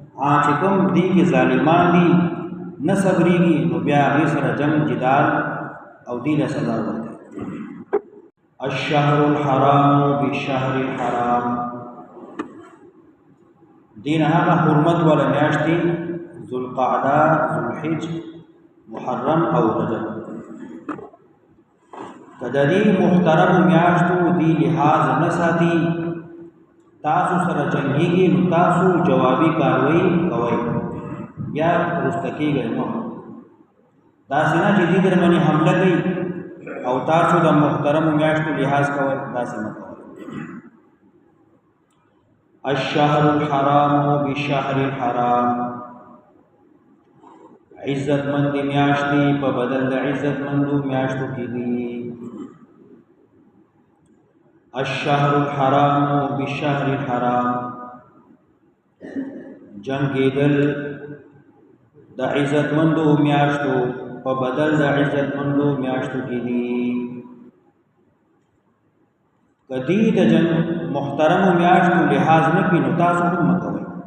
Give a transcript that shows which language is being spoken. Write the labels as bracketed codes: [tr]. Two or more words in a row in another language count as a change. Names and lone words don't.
[ps] چې کوم دی کې ظالمان دي نه صبرېږي نو بیا هغې سره جنګ جدال او دې له سزا ورکوي. [ar] الشهر الحرام بالشهر الحرام، [ps] دین هغه حرمت والا میاشت دي ذوالقعده، ذوالحج، محرم او رجب. که د دې محترم میاشتو دی لحاظ نه ساتي تاسو سره جنګېږي نو تاسو جوابي کاروي کوئ، بیا وروسته کېږئ مه. داسې نه چې دې در باندې حمله کوي او تاسو د محترمو میاشتو لحاظ کوئ، داسې مه کوئ. [ar] الشهر الحرام بالشهر الحرام، [ps] عزت مند میاشتې په بدل د عزت مندو میاشتو کې دي. [ar] الشهر الحرام بالشهر الحرام، [ps] جنگېدل د عزت مندو میاشتو په بدل د عزت مندو میاشتو کې دي. کدی د جنگ محترمو میاشتو لحاظ نه کړي نو تاسو هم مه کوئ.